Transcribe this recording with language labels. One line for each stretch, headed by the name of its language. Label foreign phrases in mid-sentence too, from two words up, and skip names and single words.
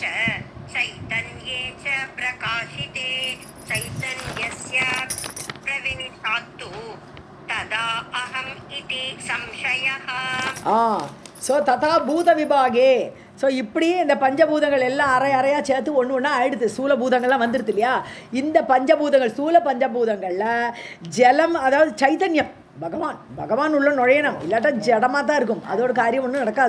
Sanskrit: चैतन्ये च प्रकाशिते चैतन्यस्य प्रविष्टात्तु तदा अहम् इति संशयः. ஸோ तदा भूत विभागे.
Tamil: ஸோ இப்படி இந்த பஞ்சபூதங்கள் எல்லாம் அரையாக சேர்த்து ஒன்று ஆயிடுது. ஸ்தூல பூதங்கள்லாம் வந்துடுது இல்லையா. இந்த பஞ்சபூதங்கள் ஸ்தூல பஞ்சபூதங்களில் ஜலம், அதாவது சைத்தன்யம், பகவான் உள்ள நுழையணும், இல்லாட்டா ஜடமாக தான் இருக்கும், அதோட காரியம் ஒன்றும் நடக்காது.